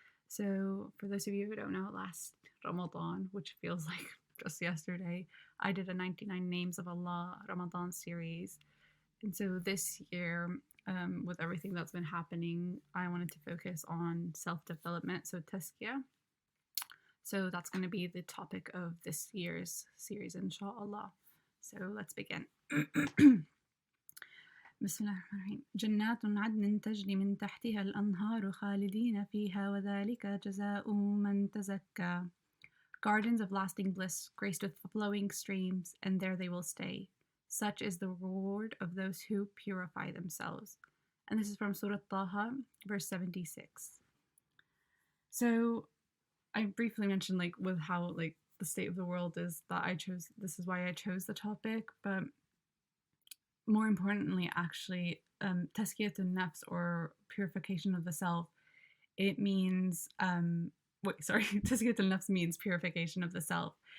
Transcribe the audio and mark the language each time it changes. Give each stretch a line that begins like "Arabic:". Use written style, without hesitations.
English: So for those of you who don't know, last Ramadan, which feels like just yesterday, I did a 99 Names of Allah Ramadan series. And so this year, with everything that's been happening, I wanted to focus on self-development, so Tazkiyah. So that's going to be the topic of this year's series, inshaAllah. So let's begin.
Arabic: بسم الله الرحمن الرحيم. جنات عدن تجري من تحتها الأنهار خالدين فيها وذلك جزاء من تزكى.
English: Gardens of lasting bliss, graced with flowing streams, and there they will stay. Such is the reward of those who purify themselves. And this is from Surah Taha, verse 76. So I briefly mentioned with how the state of the world is that this is why I chose the topic, but more importantly, actually, Tazkiyatun nafs, or purification of the self, it means, Tazkiyatun nafs means purification of the self.